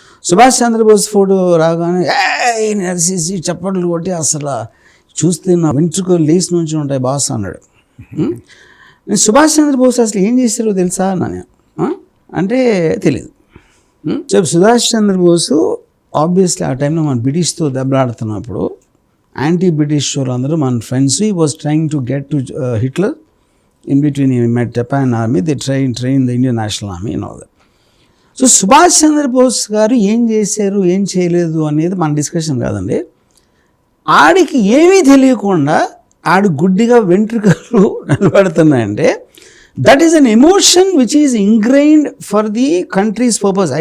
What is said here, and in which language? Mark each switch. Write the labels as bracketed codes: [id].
[te] Subhash Chandrabose photo రాగానే నరిసేసి చప్పట్లు కొట్టి అసలు చూస్తే నా వెంట్రుకలు లేచి నుంచి ఉంటాయి బాస్ అన్నాడు. నేను సుభాష్ చంద్రబోస్ అసలు ఏం చేశారో తెలుసా అన్నాను. అంటే తెలియదు. సుభాష్ చంద్రబోస్ ఆబ్వియస్లీ ఆ టైంలో మన బ్రిటిష్తో దెబ్బలాడుతున్నప్పుడు యాంటీ బ్రిటిష్ అందరూ మన friends. [en] He was trying to get to Hitler. In between he met Japan army, they trained the Indian National Army and all that. [te] So Subhash Chandrabose గారు ఏం చేశారు ఏం చేయలేదు అనేది మన డిస్కషన్ కాదండి. ఆడికి ఏమీ తెలియకుండా ఆడు గుడ్డిగా వెంట్రుకలు నిలబడుతున్నాయంటే [en] That is an emotion which is ingrained for the country's purpose.